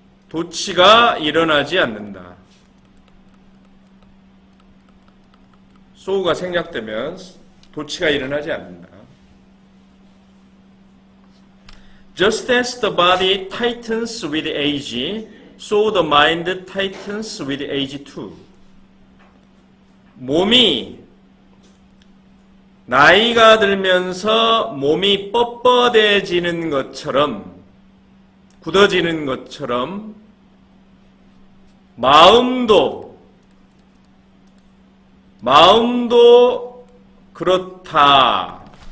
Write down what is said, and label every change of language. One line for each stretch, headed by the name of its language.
Korean: 도치가 일어나지 않는다. so가 생략되면 도치가 일어나지 않는다.
English: Just as the body tightens with age, so the mind tightens with age too.
Korean: 몸이 나이가 들면서 몸이 뻣뻣해지는 것처럼 굳어지는 것처럼 마음도 그렇다.